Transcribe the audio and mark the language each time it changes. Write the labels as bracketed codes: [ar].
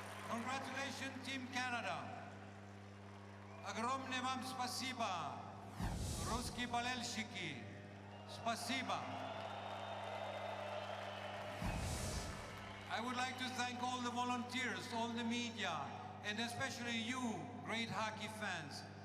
[en] Congratulations, Team Canada. [ru] Огромное вам спасибо. Русские болельщики, спасибо. [en] I would like to thank all the volunteers, all the media, and especially you, great hockey fans.